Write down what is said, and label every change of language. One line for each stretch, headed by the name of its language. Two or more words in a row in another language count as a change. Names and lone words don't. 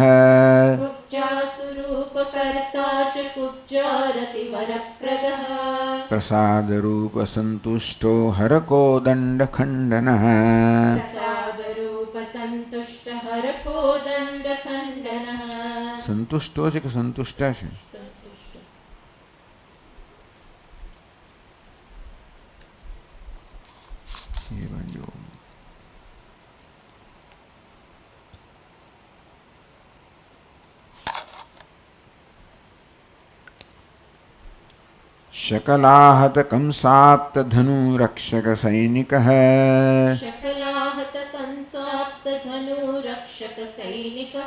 Sanskrit: कुब्जास्वरूपकर्ता च कुब्जारतिवरप्रदः. प्रसादरूपसन्तुष्टो हरकोदण्डखण्डनः. प्रसादरूपसन्तुष्ट हरकोदण्डखण्डनः.
Gujarati: संतुष्टो છે કે સંતુષ્ટા છે? એ બાજુ
Sanskrit: शकलाहत कंसाप्त धनुरक्षक सैनिकः. शकलाहत कंसाप्त धनुरक्षक सैनिकः.